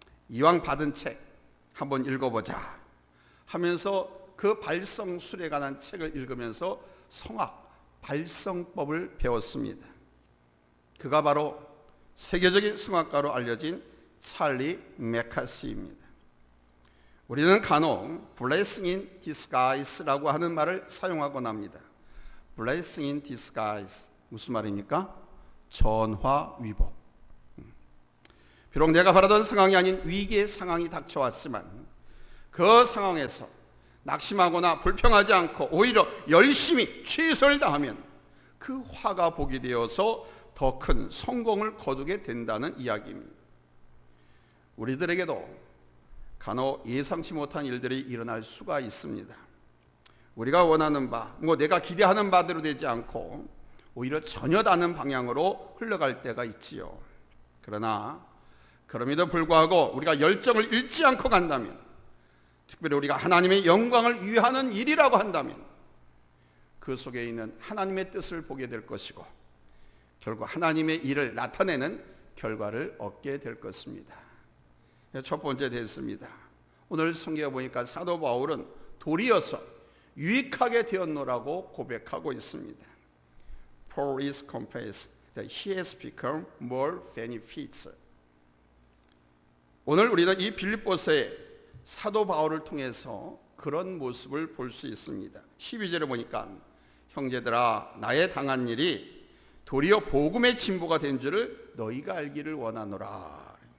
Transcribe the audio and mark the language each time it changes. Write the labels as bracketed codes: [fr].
[ko] 이왕 받은 책 한번 읽어보자 하면서 그 발성술에 관한 책을 읽으면서 성악, 발성법을 배웠습니다. 그가 바로 세계적인 성악가로 알려진 찰리 맥카시입니다. 우리는 간혹 [en] blessing in disguise [ko] 라고 하는 말을 사용하곤 합니다. [en] blessing in disguise, [ko] 무슨 말입니까? 전화위복. 비록 내가 바라던 상황이 아닌 위기의 상황이 닥쳐왔지만 그 상황에서 낙심하거나 불평하지 않고 오히려 열심히 최선을 다하면 그 화가 복이 되어서 더 큰 성공을 거두게 된다는 이야기입니다. 우리들에게도 간혹 예상치 못한 일들이 일어날 수가 있습니다. 우리가 원하는 바, 내가 기대하는 바대로 되지 않고 오히려 전혀 다른 방향으로 흘러갈 때가 있지요. 그러나 그럼에도 불구하고 우리가 열정을 잃지 않고 간다면, 특별히 우리가 하나님의 영광을 위하는 일이라고 한다면 그 속에 있는 하나님의 뜻을 보게 될 것이고 결국 하나님의 일을 나타내는 결과를 얻게 될 것입니다. 첫 번째 됐습니다. 오늘 성경에 보니까 사도 바울은 도리어서 유익하게 되었노라고 고백하고 있습니다. [en] Paul is confessed that he has become more benefits. [ko] 오늘 우리는 이 빌립보서의 사도 바울을 통해서 그런 모습을 볼 수 있습니다. 12절에 보니까 형제들아, 나의 당한 일이 도리어 복음의 진보가 된 줄을 너희가 알기를 원하노라.